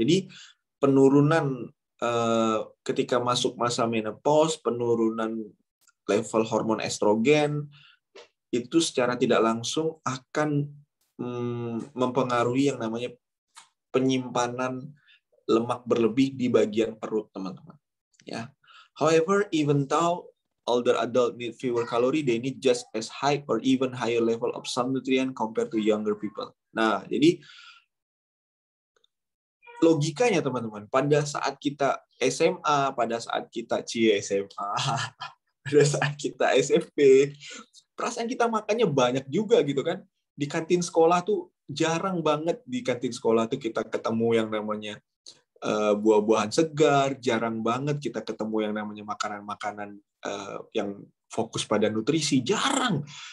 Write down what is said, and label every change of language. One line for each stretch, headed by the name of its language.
Indonesian: Jadi penurunan ketika masuk masa menopause, penurunan level hormon estrogen itu secara tidak langsung akan mempengaruhi yang namanya penyimpanan lemak berlebih di bagian perut, teman-teman. Ya.
English: However, even though older adult need fewer calorie, they need just as high or even higher level of some nutrient compared to younger people.
Indonesian: Nah, jadi logikanya, teman-teman, pada saat kita SMA, pada saat kita pada saat kita SMP, perasaan kita makannya banyak juga gitu kan. Di kantin sekolah tuh jarang banget, di kantin sekolah tuh kita ketemu yang namanya buah-buahan segar, jarang banget kita ketemu yang namanya makanan-makanan yang fokus pada nutrisi, jarang.